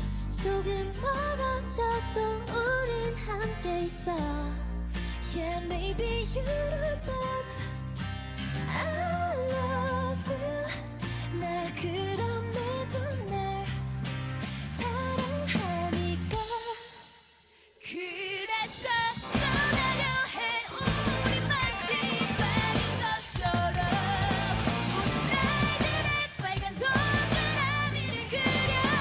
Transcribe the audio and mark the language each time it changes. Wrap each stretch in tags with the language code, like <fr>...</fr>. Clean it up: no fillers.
<ko>조금 멀어져도 우린 함께 있어.</ko> <en>Yeah, maybe you're but I love you.</en> <ko>나 그럼에도 날 사랑하니까. 그래서 떠나려 해 우리 마지막인 것처럼. 모든 날들의 빨간 동그라미를 그려.</ko>